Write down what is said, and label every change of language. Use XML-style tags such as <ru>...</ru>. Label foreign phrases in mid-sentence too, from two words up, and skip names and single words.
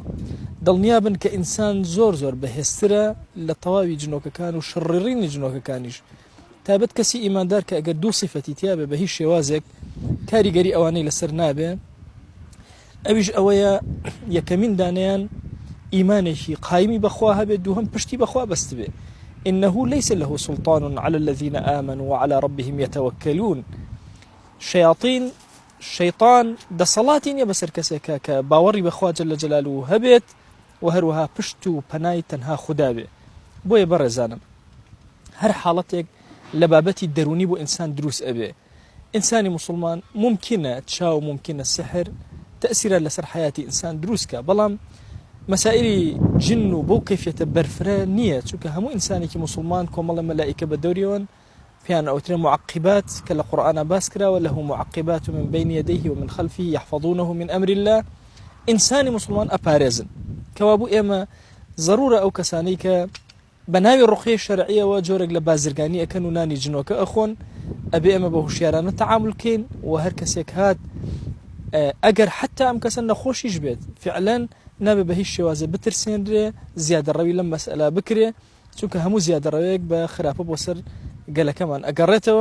<ckb>دڵنیابن کە ئینسان زۆر بەهێزترە لە تەواوی جنۆکەکان و شڕیڕینی جنۆکەکانیش، تابەت کەسی ئیماندار کە ئەگەر دوو صیفەتی تیابێ بە هیچ شێوازێک کاریگەری ئەوانەی لەسەر نابێ، ئەویش ئەوەیە یەکەمین دانیان ئیمانێکی قایمی بەخوا هەبێت، دووهەم پشتی بەخوا بەست بێ.</ckb> <ar>إنه ليس له سلطان على الذين آمنوا وعلى ربهم يتوكلون.</ar> <ckb>شيطان دەسەڵاتی نییە بەسەر کەسێکە کە باوەڕی بەخوا</ckb> <ar>جەل جەلاله</ar> <ckb>هەبێت و هەروەها پشت و پەنای تەنها خودا بێ. بۆیە بەڕێزانم، هەر حاڵەتێک لە بابەتی دەرونی بۆ ئینسان دروست ئەبێ. ئینسانی موسڵمان ممکنە چاو ممکنە سحر تەئسیرە لەسەر حیاتی ئینسان دروستکە، بەڵام مەسائلی جن و بەو کەیفیەتە بەرفرە نییە، چونکە هەموو ئینسانێکی موسڵمان کۆمەڵە مەلائیکە بە دەوریەوەن پیان ئەوترێ معقبات کە لە قورئانە باس کراوە،</ckb> <ar>له معقبات من بين يديه ومن خلفه يحفظونه من أمر الله.</ar> <ckb>ئینسانی موسڵمان ئەپارێزن، کەوا بوو ئێمە ضرورە ئەو کەسانەی کە بە ناوی ڕوقیەی شەرعیەوە جۆرێک لە بازرگانی ئەکەن و نانی جنۆکە ئەخۆن، ئەبێ ئێمە بە هوشیارانە تەعامل بکەین و هەر کەسێک هات ئەگەر حتا ئەم کەسە نەخۆشیش بێت فعلاً نابێ بە هیچ شێوازە بترسێنرێ، زیادە ڕەوی لەم مەسئلە بکرێ، چونکە هەموو زیادە ڕەوەیەک بە خراپە بۆ سەر گەلەکەمان ئەگەڕێتەوە.</ckb>